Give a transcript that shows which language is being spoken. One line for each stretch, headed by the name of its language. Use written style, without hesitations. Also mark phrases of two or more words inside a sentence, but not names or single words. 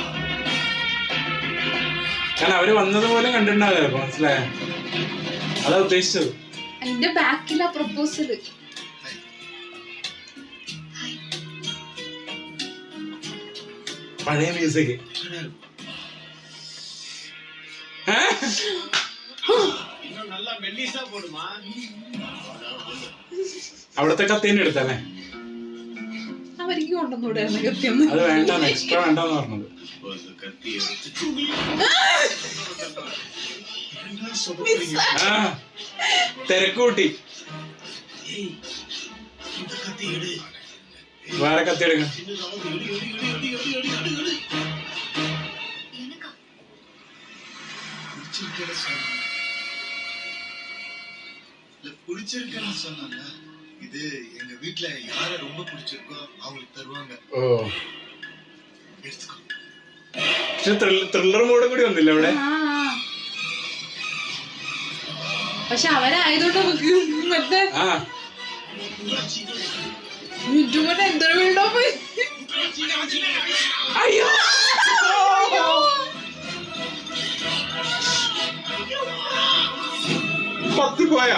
Malayalam: കാരണം അവര് വന്നതുപോലെ കണ്ടിട്ടുണ്ടാവില്ല ചിലപ്പോ. മനസ്സിലായോ? അതാ ഉദ്ദേശിച്ചത്. അതിന്റെ ബാക്കിലാ പ്രപ്പോസല്. പഴയ മ്യൂസിക്.
Tamil: இன்னும் நல்லா மெல்லிசா போடுமா.
Malayalam: അവിടത്തെ കത്തിന് എടുത്തല്ലേ? അവർക്ക് കൊണ്ടുവന്നൂടായിരുന്നു കത്തിയൊന്നും. അത് വേണ്ട, എക്സ്ട്രാ വേണ്ടെന്ന് പറഞ്ഞത്.
Tamil: கத்தி எடுத்து
Malayalam: ആ തിരക്ക് കൂട്ടി.
Tamil: இந்த கத்தி எடு.
Malayalam: വേറെ കത്തി എടുക്കണം.
Tamil: எனக்கா? பிடிச்சிருக்குன்னு சொன்னாங்க. இது எங்க வீட்ல யார ரொம்ப பிடிச்சிருக்கோ அவங்களுக்கு தருவாங்க. ഓ எடுத்துக்கோ.
Malayalam: പക്ഷെ
English: thriller modum
Malayalam: കൂടി വന്നില്ല ഇവിടെ. പക്ഷെ അവരായതുകൊണ്ട് നമുക്ക് മറ്റേ ആ യൂട്യൂബിന്റെ എന്തൊരു വീടോ പോയി. അയ്യോ കത്തി പോയാ?